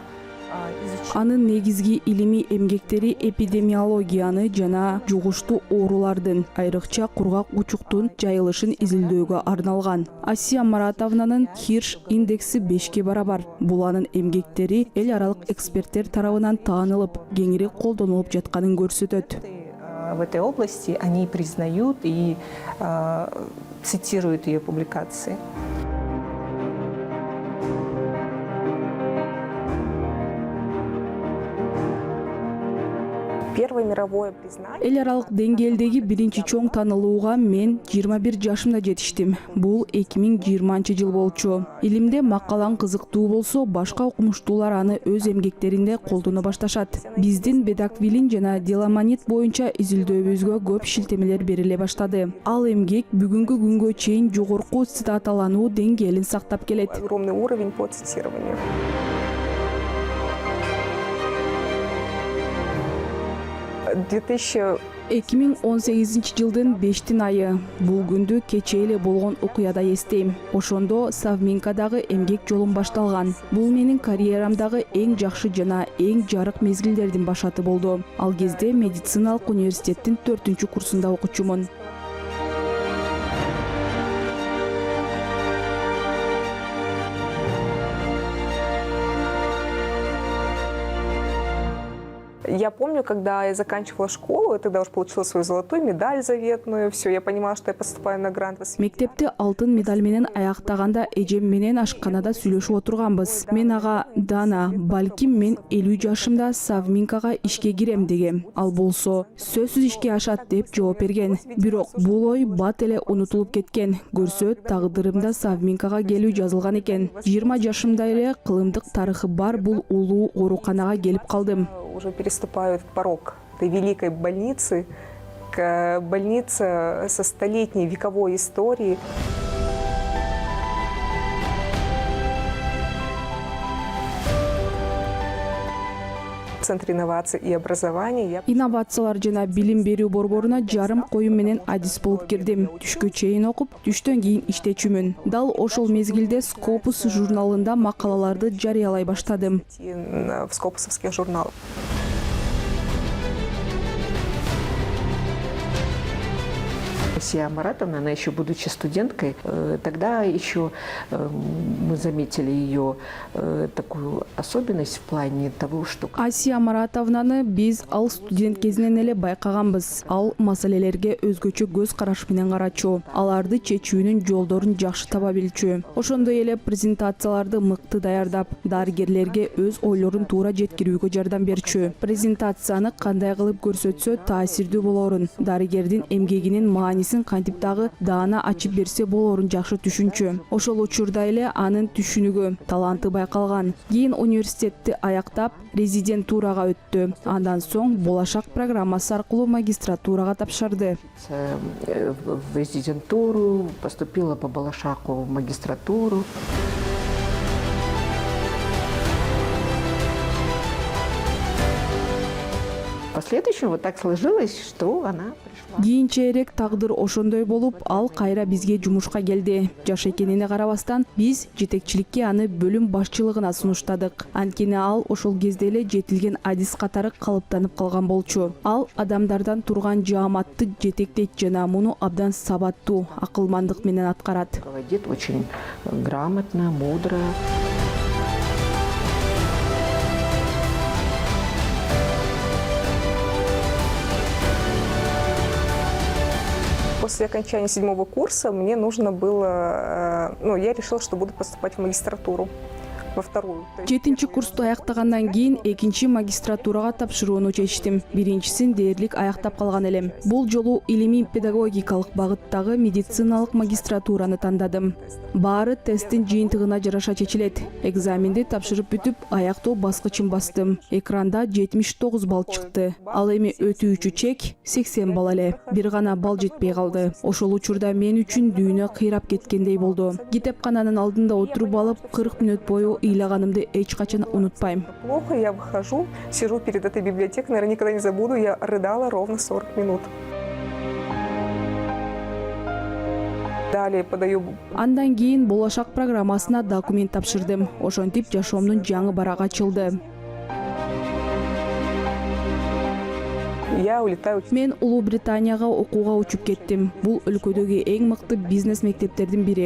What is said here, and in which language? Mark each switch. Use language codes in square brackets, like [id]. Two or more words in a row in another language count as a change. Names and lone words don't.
[ky] Анын негизги илимий эмгектери эпидемиологияны жана жугуштуу оорулардын, айрыкча кургак учуктун жайылышын изилдөөгө арналган. Асия Маратовнанын Хирш индекси 5-ке барабар. Бул анын эмгектери эл аралык эксперттер тарабынан таанылып, кеңири колдонулуп жатканын көрсөтөт. [ru] В этой области они признают и цитируют ее публикации. Первое мировое признание. [ky] Эл аралык деңгээлдеги биринчи чоң таанылууга мен 21 жашымда жетиштим. Бул 2020 жыл болчу. Илимде макалаң кызыктуу болсо, башка окумуштуулар аны өз эмгектеринде колдоно башташат. Биздин бедаквилин жана деламонит боюнча изилдөөбүзгө көп шилтемелер бериле баштады. Ал эмгек бүгүнкү күнгө чейин жогорку цитаталануу деңгээлин сактап келет. [ru] Огромный уровень по цитированию. [ky] 2018 жылдын 5-айы. Бул күндү кечээ эле болгон окуяда эстейм. Ошондо Савминкадагы эмгек жолум башталган. Бул менин карьерамдагы эң жакшы жана эң жарык мезгилдердин башаты болду. Ал кезде медициналык университеттин 4-курсунда окучумун. [ru] Я помню, когда я заканчивала школу, я тогда уже получила свою золотую медаль заветную, все, я понимала, что я поступаю на грант. [ky] Мектепте алтын медаль менен аяктаганда эжем менен ашканада сүйлөшүп отурганбыз. Мен ага Дана, балким мен 50 жашымда Савминкага ишке кирем дегем. Ал болсо сөзсүз ишке ашат деп жооп берген. Бирок бул ой бат эле унутулуп кеткен. Көрсө тагдырымда Савминкага келүү жазылган экен. 20 жашымда эле кылымдык тарыхы бар бул улуу ооруканага келип калдым. [ru] Уже переступаю этот порог этой великой больницы, больница со столетней вековой историей. Центр инноваций и образования. [ky] Инновациялар жана билим берүү борборуна жарым коюм менен адис болуп кирдим. Түшкө чейин окуп, түштөн кийин иштечүмүн. Дал ошол мезгилде Scopus журналында макалаларды жарыялай баштадым. [ru] В скопусовских журналах. Асия Маратовна, она еще будучи студенткой, тогда еще мы заметили ее такую особенность в плане того, что... [ky] Асия Маратовнаны биз ал студент кезинен эле байкаганбыз. Ал маселелерге өзгөчө көз караш менен карачу, аларды чечүүнүн жолдорун жакшы таба билчү. Ошондой эле презентацияларды мыкты даярдап, дарыгерлерге өз ойлорун туура жеткирүүгө жардам берчү. Презентацияны кандай кылып көрсөтсө таасирдүү болорун, дарыгердин эмгегинин маанисин кантип дагы даана ачып берсе болорун жакшы түшүнчү. Ошол учурда эле анын түшүнүгү, таланты байкалган. Кийин университетти аяктап, резидентурага өттү. Андан соң болашак программасы аркылуу магистратурага тапшырды. [ru] В резидентуру, поступила по Балашаку в магистратуру. В последующем вот так сложилось, что она пришла. [ky] Кийинчерээк тагдыр ошондой болуп, ал кайра бизге жумушка келди. Жаш экенине карабастан, биз жетекчиликке аны бөлүм башчылыгына сунуштадык. Анткени ал ошол кезде эле жетилген адис катары калыптанып калган болчу. Ал адамдардан турган жааматты жетектейт жана муну абдан сабаттуу, акылмандык менен аткарат. [ru] Руководит очень грамотно, мудро. После окончания 7-го курса мне нужно было, я решила, что буду поступать в магистратуру, во вторую. [ky] 7-чи курсту аяктагандан кийин 2-чи магистратурага тапшырууну чечтим. Биринчисин дээрлик аяктап калган элем. Бул жолу илимий педагогикалык багыттагы медициналык магистратураны тандадым. Баары тесттин жыйынтыгына жараша чечилет. Экзаменди тапшырып бүтүп, аяктоо баскычын бастым. Экранда 79 балл чыкты. Ал эми өтүүчү чек 80 балл эле. Бир гана балл жетпей калды. Ошол учурда мен үчүн дүйнө кыйрап кеткендей болду. Китепкананын алдында отуруп алып 40 мүнөт бою ыйлаганымды эч качан унутпайм. [ru] Плохо, я выхожу, сижу перед этой библиотекой, наверное, никогда не забуду, я рыдала ровно 40 минут. Далее подаю. [ky] Андан кийин болашак программасына документ тапшырдым. Ошентип жашоомдун жаңы барак ачылды. [ru] Я улетаю. [ky] Мен Улуу Британияга окууга учуп кеттим. Бул өлкөдөгү эң мыкты бизнес мектептердин бири.